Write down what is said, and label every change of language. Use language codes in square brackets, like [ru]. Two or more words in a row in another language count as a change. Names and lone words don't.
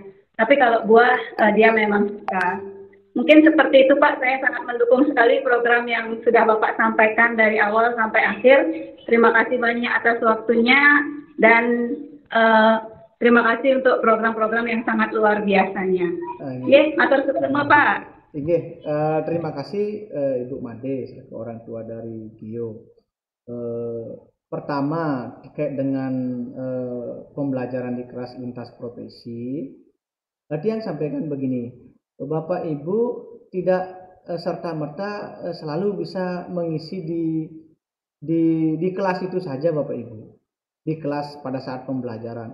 [id] Tapi kalau buah, dia memang suka. Mungkin seperti itu Pak, saya sangat mendukung sekali program yang sudah Bapak sampaikan dari awal sampai akhir. Terima kasih banyak atas waktunya, dan terima kasih untuk program-program yang sangat luar biasanya. [jv] Matur suwun Pak. [id] Terima kasih Ibu Made, selaku orang tua dari Gio. Pertama, terkait dengan pembelajaran di kelas lintas profesi, tadi yang sampaikan begini, Bapak Ibu tidak serta-merta selalu bisa mengisi di kelas itu saja Bapak Ibu, di kelas pada saat pembelajaran.